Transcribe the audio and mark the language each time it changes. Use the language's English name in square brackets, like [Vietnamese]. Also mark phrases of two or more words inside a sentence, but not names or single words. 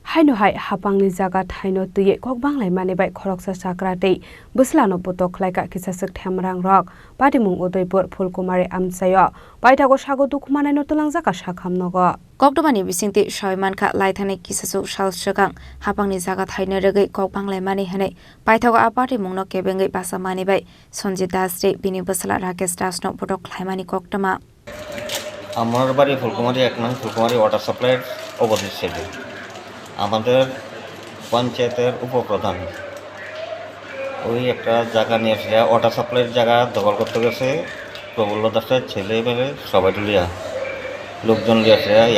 [Kok Borok] Haino hai Haphangni Jaga Thaino Twiwi Kokbanglaimani bai Khoroksa Chakra tei Bwsla no Butok Khlaikha kisasuk thamrang rok Padimung Udaipur Phulkumari amchayo Paithago sago dukhmanai no tulangjaka sakhamnogo Kokbanglaimani bisingti Soimankha Laithani kisasuk salsakang Haphangni Jaga Thaino rwgui Kokbanglaimani hanai Paithago Padimung no kebengai basamani bai Sonjit Das tei bini Bwsla Rakesh Das no Butok Khlaimani koktama [Bangla] আমার বাড়ি ফুলকুমারি 1 নং ফুলকুমারি [English] water supply opposite side [Bangla] আমাদের পঞ্চায়েতের উপপ্রধান ওই একটা জায়গা নিয়ে এসে [English] water supply [Bangla] জায়গা দখল করতে গেছে প্রবল দাসের ছেলে মেয়ে সবাই লিয়া লোকজন লিয়ে এসে ইয়া